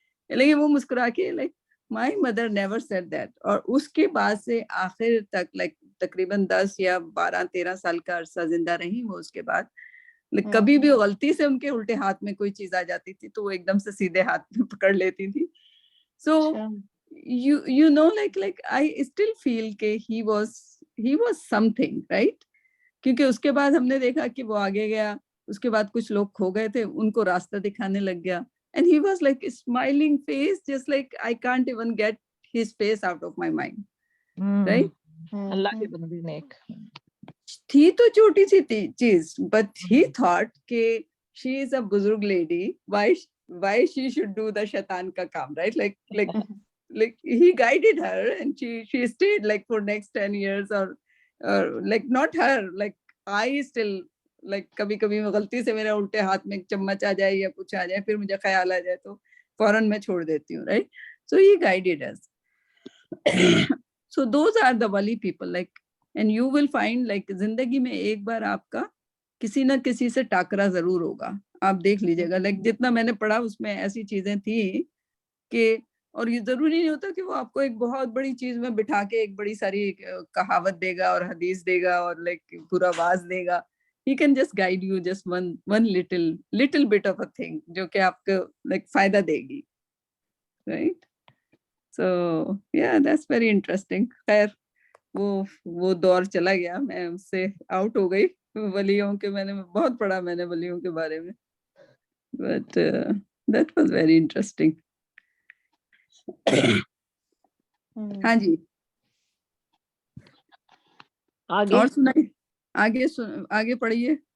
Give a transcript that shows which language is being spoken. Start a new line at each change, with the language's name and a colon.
Urdu: لیکن وہ مسکرا کے like
English: My mother never said that.
Urdu: اور اس کے بعد سے آخر تک لائک تقریباً 10 یا 12-13 سال کا عرصہ زندہ رہی وہ. اس کے بعد کبھی بھی غلطی سے ان کے الٹے ہاتھ میں کوئی چیز آ جاتی تھی تو وہ ایک دم سے سیدھے ہاتھ میں پکڑ لیتی تھی.
English: so you know like I still feel
Urdu: کہ
English: he was something, right.
Urdu: کیونکہ اس کے بعد ہم نے دیکھا کہ وہ آگے گیا, اس کے بعد کچھ لوگ کھو گئے تھے, ان کو راستہ دکھانے لگ گیا.
English: And he was like a smiling face, just like I can't even get his face out of my mind, right.
Urdu: اللہ کے بندے نیک تھی تو چھوٹی سی چیز,
English: but he thought کہ she is a بزرگ lady, why she should do the
Urdu: شیطان کا کام,
English: right. Like he guided her and she stayed like for next 10 years or like not her, like I still like
Urdu: کبھی غلطی سے میرے الٹے ہاتھ میں چمچ آ جائے یا کچھ آ جائے, پھر مجھے خیال آ جائے تو فوراً میں چھوڑ دیتی ہوں, right.
English: So he guided us. So those are the wali people, like, and you will find like
Urdu: زندگی میں ایک بار آپ کا کسی نہ کسی سے ٹاکرا ضرور ہوگا. آپ دیکھ لیجیے گا,
English: like
Urdu: جتنا میں نے پڑھا اس میں ایسی چیزیں تھی کہ اور یہ ضروری نہیں ہوتا کہ وہ آپ کو ایک بہت بڑی چیز میں بٹھا کے ایک بڑی ساری کہاوت دے گا اور حدیث دے گا اور لائک پورا was they God.
English: He can just guide you just one little bit of a thing
Urdu: جو کہ آپ کو
English: like
Urdu: فائدہ دے گی.
English: Right? So yeah, that's very interesting.
Urdu: خیر وہ دور چلا گیا, میں اس سے آؤٹ ہو گئی. ولیوں کے میں نے بہت پڑھا میں نے ولیوں کے بارے میں,
English: but that was very interesting.
Urdu: ہاں جی اور سنائیں, آگے پڑھیے.